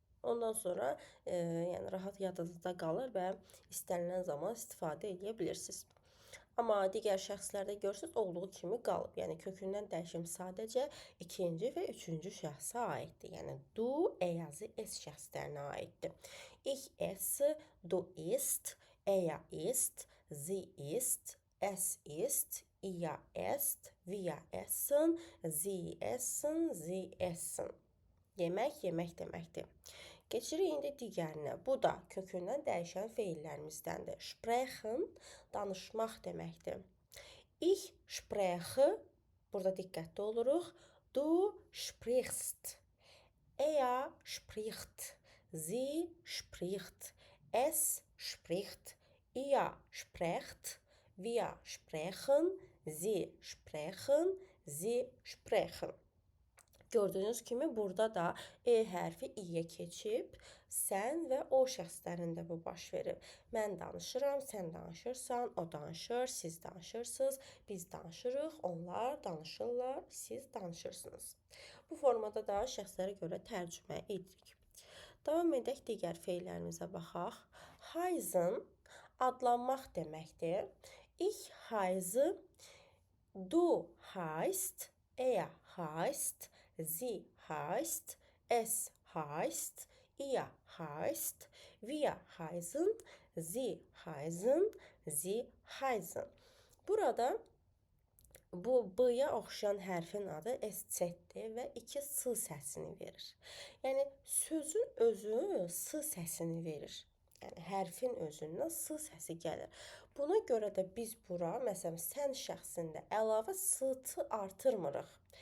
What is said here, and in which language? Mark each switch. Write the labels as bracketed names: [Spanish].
[Azerbaijani] Ondan sonra yəni rahat yadınızda qalır və istənilən zaman istifadə edə bilirsiniz. Amma digər şəxslərdə görürsünüz olduğu kimi qalıb. Yəni kökündən dəyişim sadəcə ikinci və üçüncü şəxsə aiddir. Yəni du, yazı, es şəxslərinə aiddir. [German] Ich esse, du isst, ist, sie isst, es isst, ihr esst, wir essen, sie essen, sie essen. [Azerbaijani] Yemək, yemək deməkdir. Keçirik indi digərinə. Bu da kökündən dəyişən feillərimizdəndir. Sprechen, danışmaq deməkdir. [German] Ich spreche, [Azerbaijani] burada diqqətli oluruq. [German] Du sprichst. Er spricht. Sie spricht. Es spricht. Ihr sprecht. Wir sprechen. Sie sprechen. Sie sprechen. [Azerbaijani] Gördüyünüz kimi burada da e hərfi i-yə keçib, sən və o şəxslərində bu baş verir. Mən danışıram, sən danışırsan, o danışır, siz danışırsınız, biz danışırıq, onlar danışırlar, siz danışırsınız. Bu formada da şəxslərə görə tərcümə edirik. Davam edək digər feillərimizə baxaq. Heißen adlanmaq deməkdir. [German] Ich heiße, du heißt, er heißt, sie heißt, es heißt, ihr heißt, wir heißen, sie heißen, sie heißen. [Azerbaijani] Burada bu b-ya oxşayan hərfin adı SZ-dir və iki s səsini verir. Yəni sözün özü s səsini verir. Yəni hərfin özündən s səsi gəlir. Buna görə də biz bura, məsələn, sən şəxsində əlavə s-tı artırmırıq.